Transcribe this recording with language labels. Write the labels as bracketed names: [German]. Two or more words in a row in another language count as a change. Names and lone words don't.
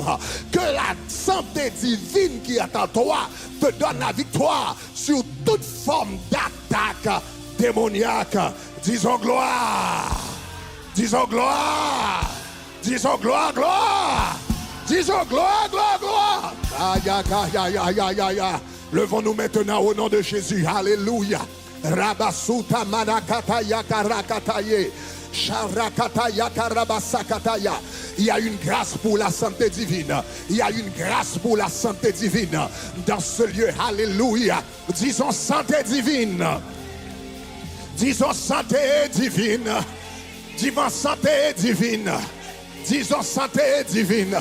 [French] Que la santé divine qui est en toi te donne la victoire sur toute forme d'attaque démoniaque. Disons gloire. Disons gloire. Disons gloire, gloire. Disons gloire, gloire, gloire. Aïe, aïe, aïe, aïe, aïe, aïe, aïe. Levons-nous maintenant au nom de Jésus. Alléluia. Rabasuta manakataya karakataye. Sharakataya karabasakataya. Il y a une grâce pour la santé divine. Il y a une grâce pour la santé divine dans ce lieu. Alléluia. Disons santé divine. Disons santé divine. Disons santé divine. Disons santé divine.